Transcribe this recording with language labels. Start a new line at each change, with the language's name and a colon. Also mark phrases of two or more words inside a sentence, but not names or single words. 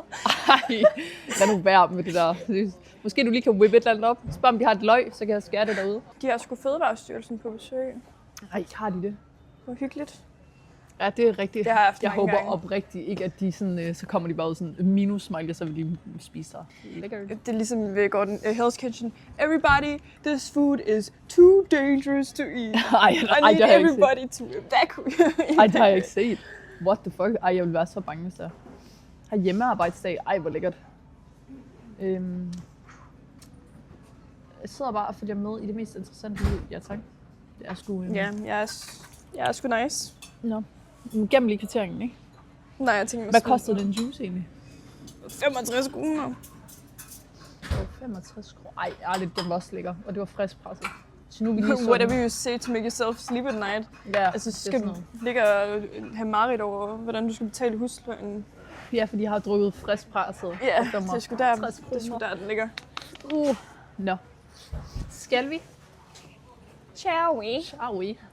Danish: Ej, lad nu være med det der. Måske du lige kan whippe et eller andet op. Spørg om de har et løg, så kan jeg skære det derude. De har sgu Fødevarestyrelsen på besøg. Ej, har de det? Hvor hyggeligt. Ja, det er rigtigt. Det har jeg haft jeg mange håber gange. oprigtigt ikke, at de sådan, så kommer de bare ud sådan minus smiley, så vil de spise dig. Lækkert. Det er ligesom ved Gordon Hell's Kitchen.
English: Everybody, this food is too dangerous to eat.
Danish: Ej,
English: I
Danish: det
English: need
Danish: har jeg ikke set.
English: everybody to evacuate.
Danish: Ej, det har jeg ikke set.
English: What the fuck?
Danish: Ej, jeg vil være så bange, hvis jeg har hjemmearbejdsdag. Ej, hvor lækkert. Jeg sidder bare og følger med i det mest interessante liv. Ja, tak. Det er sgu... Ja, jeg er sgu nice. Nå. Gennem lige kvitteringen, ikke? Nej, jeg tænker Hvad kostede den juice egentlig? 65 kroner. 65 kroner. Ej, ærligt, den var også lækker. Og det var frisk presset. Så nu er vi lige sådan...
English: Whatever you say to make yourself sleep at night.
Danish: Ja, Altså, det er skal sådan du noget. ligge og have mareridt over, hvordan du skal betale huslønnen. Ja, fordi jeg har drukket frisk presset. Ja, Og den var det er sgu der, 60 det er sgu kroner. der, den ligger. Nå. Skal vi?
English: Shall we? Shall we?